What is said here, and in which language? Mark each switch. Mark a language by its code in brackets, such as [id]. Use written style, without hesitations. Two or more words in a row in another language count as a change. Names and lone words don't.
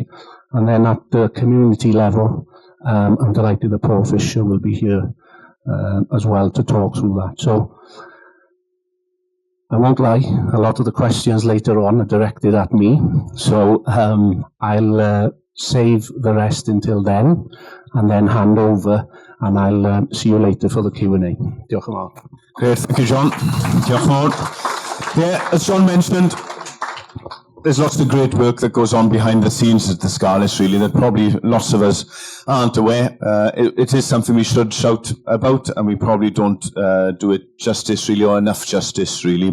[en] And then at the community level, I'm delighted that Paul Fisher will be here as well to talk through that. So I won't lie, a lot of the questions later on are directed at me. So I'll save the rest until then and then hand over, and I'll see you later for the Q&A. [cy] Diolch yn fawr. [en] Great, thank you, John. [cy] Diolch yn fawr. [en] Yeah, as John mentioned, there's lots of great work that goes on behind the scenes at the Scarlets, really, that probably lots of us aren't aware. It is something we should shout about, and we probably don't do it justice, really, or enough justice, really.